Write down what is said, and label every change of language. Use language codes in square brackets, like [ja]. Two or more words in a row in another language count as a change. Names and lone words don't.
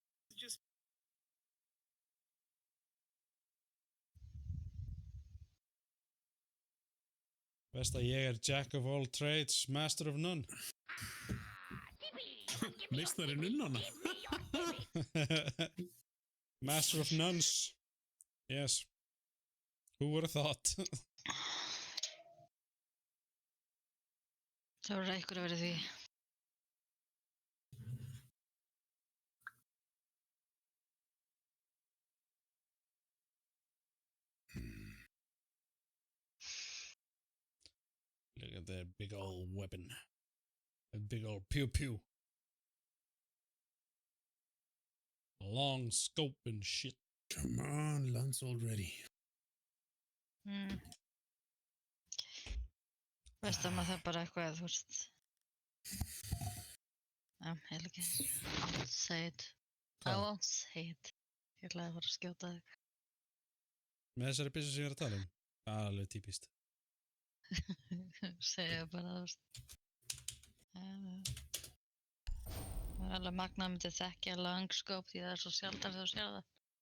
[is] Veist að ég er [en] Jack of all trades, Master of none. [is] Meistari nunnana. [en] Master of nuns. Yes. Who would have thought? [is] Það voru eitthvað að vera því. [en] Look at that big old weapon. That big old pew pew. Long scope and shit. Come on, Lance already. [is] Veist að maður það bara eitthvað, þú veist. Já, ég vil ekki. [en] I won't say it. I won't say it. [is] Ég ætlaði að fara að skjóta þig. Með þessari byssu sem ég er að tala um. Það er alveg típist. Segja bara, þú veist. Það er alveg magnað að myndi þekkja langskóp því það er svo sjaldan þegar þú sér það.